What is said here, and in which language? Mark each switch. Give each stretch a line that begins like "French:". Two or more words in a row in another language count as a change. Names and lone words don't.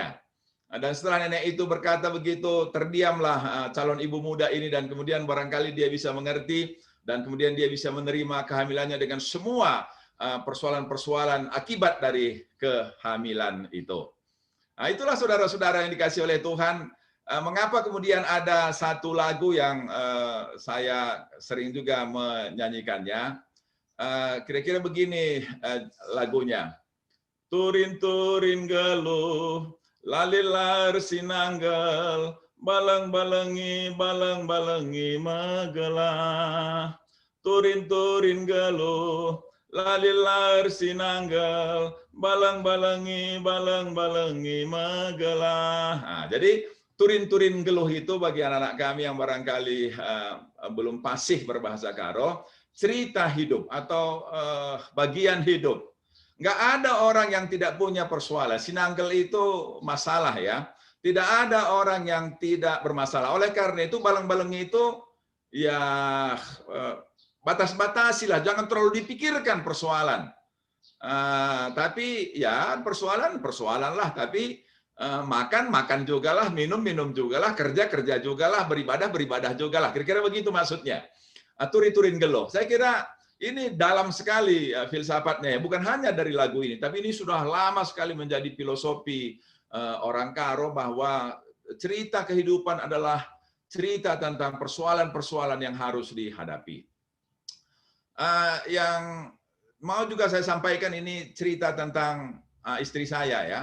Indonesian: Dan setelah nenek itu berkata begitu, terdiamlah calon ibu muda ini, dan kemudian barangkali dia bisa mengerti, dan kemudian dia bisa menerima kehamilannya dengan semua persoalan-persoalan akibat dari kehamilan itu. Nah, itulah saudara-saudara yang dikasihi oleh Tuhan, mengapa kemudian ada satu lagu yang saya sering juga menyanyikannya. Kira-kira begini lagunya.
Batak Karo: Turin-turin geluh, lalilar sinanggal, balang-balangi, balang-balangi magelah. Turin-turin geluh, lalilar sinanggal, balang-balangi magelah.
Indonesian: Nah, jadi
Batak Karo: turin-turin geluh
Indonesian: itu bagi anak-anak kami yang barangkali belum fasih berbahasa Karo, cerita hidup atau bagian hidup. Nggak ada orang yang tidak punya persoalan. Sinanggal itu masalah ya. Tidak ada orang yang tidak bermasalah. Oleh karena itu balang-balangi itu ya batas-batasilah, jangan terlalu dipikirkan persoalan. Tapi ya persoalan lah. Tapi makan juga lah, minum juga lah, kerja juga lah, beribadah juga lah. Kira-kira begitu maksudnya.
Batak Karo: Turi-turin geluh.
Indonesian: Saya kira ini dalam sekali filsafatnya. Bukan hanya dari lagu ini, tapi ini sudah lama sekali menjadi filosofi orang Karo bahwa cerita kehidupan adalah cerita tentang persoalan-persoalan yang harus dihadapi. Yang mau juga saya sampaikan ini cerita tentang istri saya ya.